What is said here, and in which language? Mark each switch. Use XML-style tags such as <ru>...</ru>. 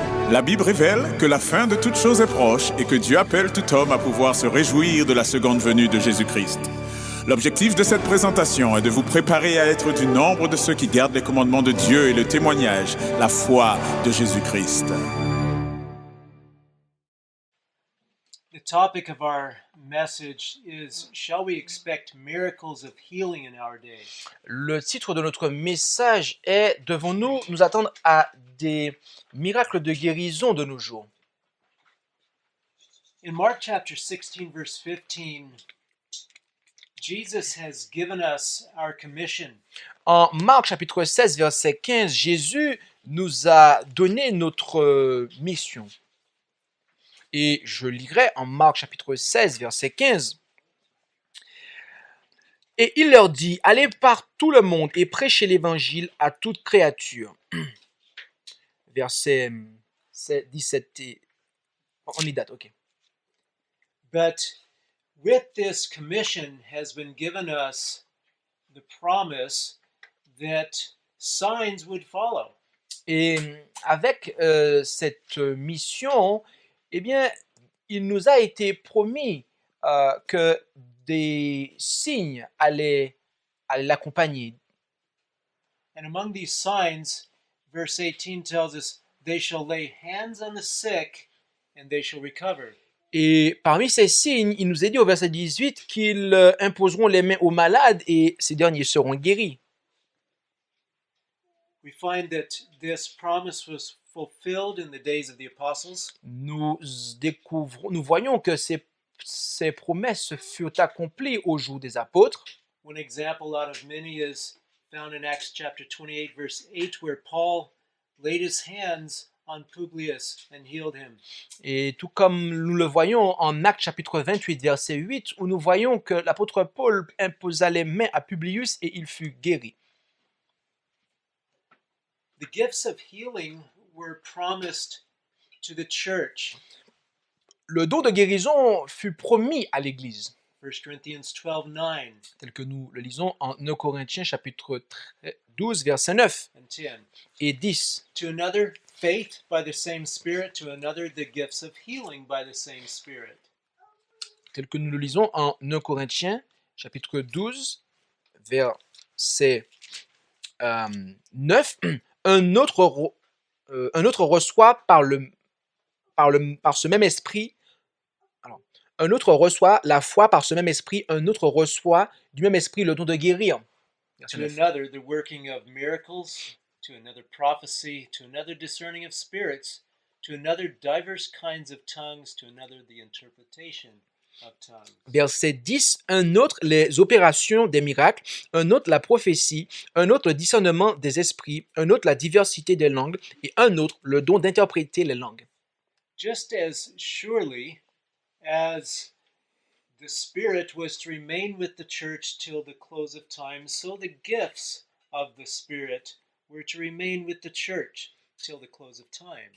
<fr>La Bible révèle que la fin de toute chose est proche et que Dieu appelle tout homme à pouvoir se réjouir de la seconde venue de Jésus-Christ. L'objectif de cette présentation est de vous préparer à être du nombre de ceux qui gardent les commandements de Dieu et le témoignage, la foi de Jésus-Christ.</fr> <en>The topic of our message is, shall we expect miracles of healing in our day?</en> <fr>Le titre de notre message est « Devons-nous nous attendre à des miracles de guérison de nos jours ?»</fr> <en>In Mark chapter 16, verse 15, Jesus has given us our commission.</en> <fr>En Marc chapitre 16, verset 15, Jésus nous a donné notre mission. Et je lirai en Marc chapitre 16, verset 15. Et il leur dit, allez par tout le monde et prêchez l'évangile à toute créature. Verset 17. On y date, ok.</fr> <en>But with this commission has been given us the promise that signs would follow.</en> <fr>Et avec cette mission, eh bien, il nous a été promis que des signes allaient l'accompagner.</fr> <en>And among these signs, verse 18 tells us, they shall lay hands on the sick and they shall recover.</en> <fr>Et parmi ces signes, il nous est dit au verset 18 qu'ils imposeront les mains aux malades et ces derniers seront guéris.</fr> <en>We find that this promise was fulfilled in the days of the apostles.</en> <fr>Nous voyons que ces promesses furent accomplies au jour des apôtres.</fr> <en>One example out of many is found in Acts chapter 28, verse 8, where Paul laid his hands on Publius and healed him.</en> <fr>Et tout comme nous le voyons en Actes chapitre 28, verset 8, où nous voyons que l'apôtre Paul imposa les mains à Publius et il fut guéri.</fr> <en>The gifts of healing were promised to the church.</en> <fr>Le don de guérison fut promis à l'Église,</fr> <en>1 Corinthians 12:9</en> <fr>tel que nous le lisons en 1 Corinthiens chapitre 12, verset 9</fr> <en>and 10.</en> <fr>et 10.</fr> <en>To another, faith by the same Spirit. To another, the gifts of healing by the same Spirit.</en> <fr>Tel que nous le lisons en 1 Corinthiens chapitre 12, verset 9. Un autre reçoit par ce même esprit. Alors, un autre reçoit la foi par ce même esprit, un autre reçoit du même esprit le don de guérir. Verset</fr> <en>To</en> <fr>9.</fr> <en>another, the working of miracles. To another, prophecy. To another, discerning of spirits. To another, diverse kinds of tongues. To another, the interpretation of tongues.</en> <fr>Verset 10, un autre les opérations des miracles, un autre la prophétie, un autre le discernement des esprits, un autre la diversité des langues et un autre le don d'interpréter les langues.</fr> <en>Just as surely as the Spirit was to remain with the church till the close of time, so the gifts of the Spirit were to remain with the church till the close of time.</en>